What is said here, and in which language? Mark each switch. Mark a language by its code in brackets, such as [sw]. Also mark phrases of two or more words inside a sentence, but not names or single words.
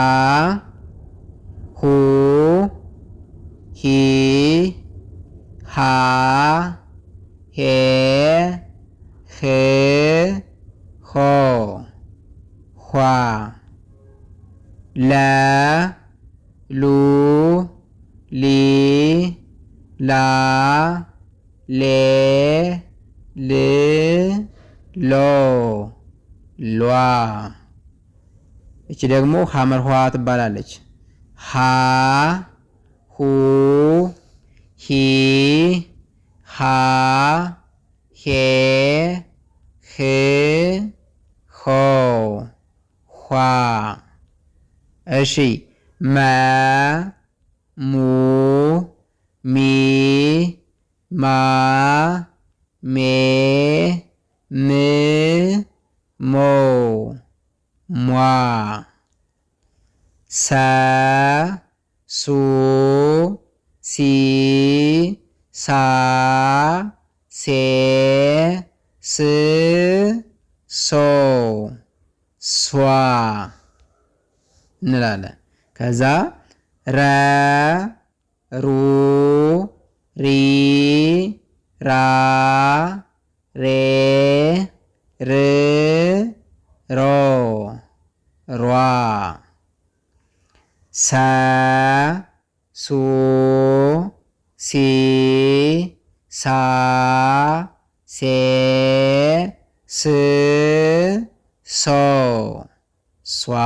[am] ሁ ሂ ሃ ሄ ህ ሆ ኋ ለ ሉ ሊ ላ ሌ ል ሎ ሏ። እቺ ደግሞ ሐመርኋ ትባላለች። ሀ ሁ ሂ ሃ ሄ ህ ሆ ኋ። እሺ፣ መ ሙ ሚ ማ ሜ ም ሞ ሟ። ሰ ሱ ሲ ሳ ሴ ስ ሶ ሷ እንላለን። ከዛ ረ ሩ ሪ ራ ሬ ር ሮ ሯ። ሰ ሱ ሲ ሳ ሴ ስ ሶ ሷ።